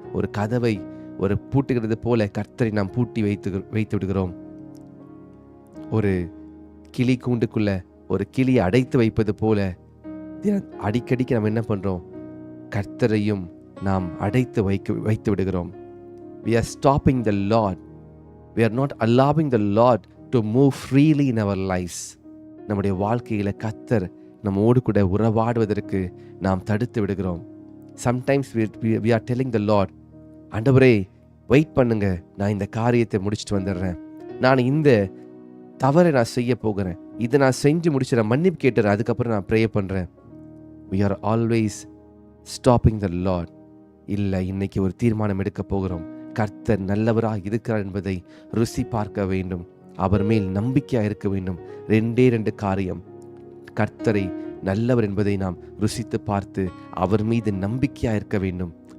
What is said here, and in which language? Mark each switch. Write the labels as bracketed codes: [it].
[ta] ஒரு கதவை ஒரு பூட்டுகிறது போல கர்த்தரை நாம் பூட்டி வைத்து விடுகிறோம். ஒரு கிளி கூண்டுக்குள்ள ஒரு கிளியை அடைத்து வைப்பது போல அடிக்கடிக்கு நாம் என்ன பண்றோம்? கர்த்தரையும் நாம் அடைத்து வைத்து விடுகிறோம். [en] We are stopping the Lord. We are not allowing the Lord to move freely in our lives. [ta] நம்முடைய வாழ்க்கையில கர்த்தர் நம்மோடு கூட உறவாடுவதற்கு நாம் தடுத்து விடுகிறோம். [en] Sometimes we are telling the Lord, [ta] ஆண்டவரே வெயிட் பண்ணுங்க, நான் இந்த காரியத்தை முடிச்சுட்டு வந்துடுறேன். நான் இந்த தவறை நான் செய்ய போகிறேன். இதை நான் செஞ்சு முடிச்சிடறேன், மன்னிப்பு கேட்டுறேன், அதுக்கப்புறம் நான் ப்ரே பண்ணுறேன். [en] We are always stopping the Lord. [ta] இல்லை, இன்னைக்கு ஒரு தீர்மானம் எடுக்க போகிறோம். கர்த்தர் நல்லவராக இருக்கிறார் என்பதை ருசி பார்க்க வேண்டும். அவர் மேல் நம்பிக்கையாக இருக்க வேண்டும். 2 காரியம். கர்த்தரை நல்லவர் என்பதை நாம் ருசித்து பார்த்து அவர் மீது நம்பிக்கையாக இருக்க வேண்டும்.